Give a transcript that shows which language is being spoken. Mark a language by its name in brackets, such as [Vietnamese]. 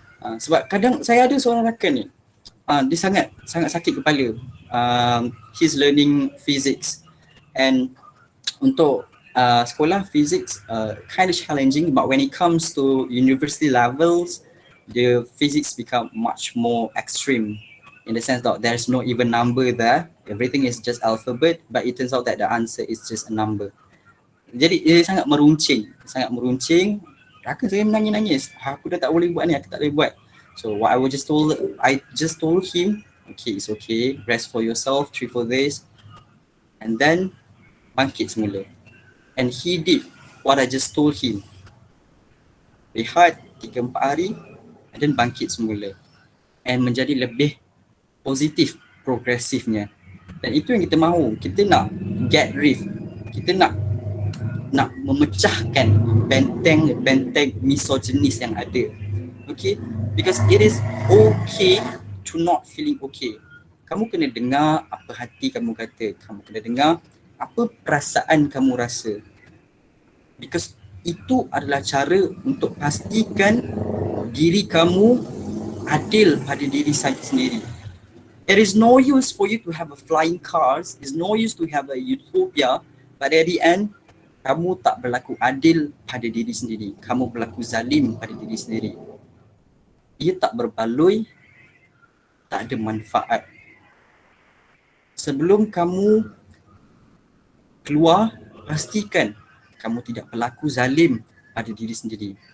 [Malay] Sebab kadang saya ada seorang rakan ni, dia sangat sakit kepala. [English] He's learning physics and [Malay] untuk sekolah [English] physics kind of challenging, but when it comes to university levels, the physics become much more extreme in the sense that there's no even number there. Everything is just alphabet, but it turns out that the answer is just a number. [Malay] Jadi dia sangat meruncing. Rakan saya menangis-nangis. Aku dah tak boleh buat ni, aku tak boleh buat. [English] So what I just told him, okay, it's okay, rest for yourself 3-4 days, and then [Malay] bangkit semula. [English] And he did what I just told him. [Malay] Rehat 3-4 hari, [English] and then [Malay] bangkit semula. And menjadi lebih positif, progresifnya. Dan itu yang kita mahu. Kita nak [English] get rid. [Malay] Kita nak memecahkan benteng misoginis yang ada. [English] Okay? Because it is okay to not feeling okay. [Malay] Kamu kena dengar apa hati kamu kata. Kamu kena dengar apa perasaan kamu rasa. [English] Because [Malay] itu adalah cara untuk pastikan diri kamu adil pada diri saya sendiri. [English] It is no use for you to have a flying cars. It's no use to have a utopia. But at the end, [Malay] kamu tak berlaku adil pada diri sendiri. Kamu berlaku zalim pada diri sendiri. Ia tak berbaloi, tak ada manfaat. Sebelum kamu keluar, pastikan kamu tidak berlaku zalim pada diri sendiri.